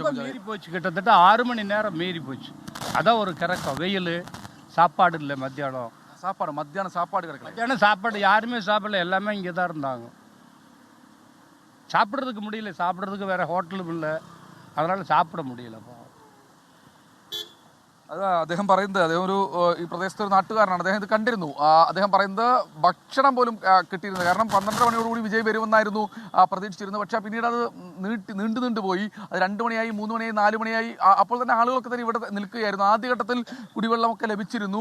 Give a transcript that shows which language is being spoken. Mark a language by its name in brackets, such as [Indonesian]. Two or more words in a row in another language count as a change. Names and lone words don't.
[Tamil] மீறி போச்சு. கிட்டத்தட்ட 6 மணி நேரம் மீறி போச்சு. அதான் ஒரு கிறக்கம். வெயில், சாப்பாடு இல்லை. மத்தியானம் சாப்பாடு கிடைக்கல. மத்தியானம் சாப்பாடு யாருமே சாப்பிடல. எல்லாமே இங்கே தான் இருந்தாங்க. சாப்பிட்றதுக்கு முடியல. சாப்பிட்றதுக்கு வேறு ஹோட்டலும் இல்லை. அதனால் சாப்பிட முடியலப்பா. [Malayalam] അത് അദ്ദേഹം പറയുന്നത്, അദ്ദേഹം ഒരു ഈ പ്രദേശത്തെ ഒരു നാട്ടുകാരനാണ്, അദ്ദേഹം ഇത് കണ്ടിരുന്നു. അദ്ദേഹം പറയുന്നത് ഭക്ഷണം പോലും കിട്ടിയിരുന്നത്, കാരണം 12 മണിയോടുകൂടി വിജയ് വരുമെന്നായിരുന്നു പ്രതീക്ഷിച്ചിരുന്നത്. പക്ഷേ പിന്നീട് അത് നീണ്ടു പോയി. അത് 2 മണിയായി, 3 മണിയായി, 4 മണിയായി. അപ്പോൾ തന്നെ ആളുകളൊക്കെ തന്നെ ഇവിടെ നിൽക്കുകയായിരുന്നു. ആദ്യഘട്ടത്തിൽ കുടിവെള്ളമൊക്കെ ലഭിച്ചിരുന്നു.